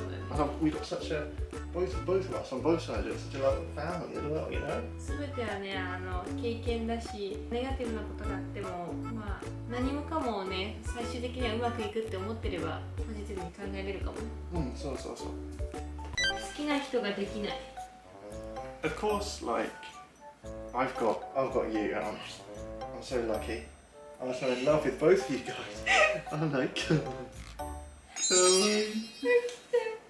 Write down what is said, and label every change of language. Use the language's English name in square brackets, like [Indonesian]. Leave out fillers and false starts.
[English] And we've got such a both of us on both sides, it's such a loving family as well, you know. [Japanese] 全てはね経験だし、ネガティブなことがあってもまあ何もかもね最終的にはうまくいくって思ってればポジティブに考えれるかもね。そう好きな人ができない。 [English] Of course, like I've got you, and I'm so lucky. I'm so in love with both of you guys. I'm like, come on.